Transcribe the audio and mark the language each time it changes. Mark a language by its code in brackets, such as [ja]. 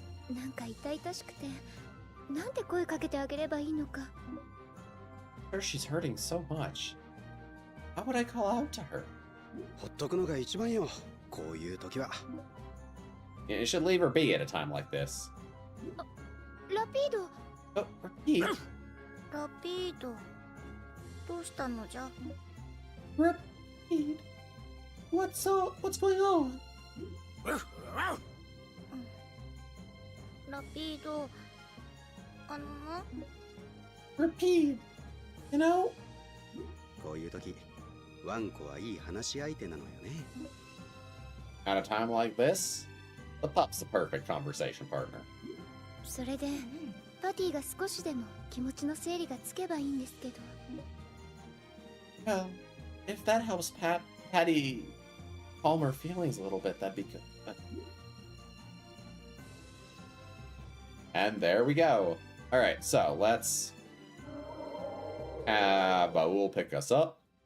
[ja] なんか痛々しくて、なんて声かけてあげればいいのか。 [en] She's hurting so much. How would I call out to her? [ja] ほっとくのが一番よ。こういう時は [en] You should leave her be at a time like this. [ja] ラピード [en] Oh, repeat. [ja] ラピードどうしたのじゃ？ [en] Repeat. What's going on? [ja] ラピードな [en] Repeat. You know? [ja] こういう時ワンコはいい話し相手なのよね。 [en] At a time like this, the pup's the perfect conversation partner. [ja] それでパティが少しでも気持ちの整理がつけばいいんですけど。 [en] Well, if that helps Patty calm her feelings a little bit, that'd be good. And there we go. Alright, so let's have Baul pick us up.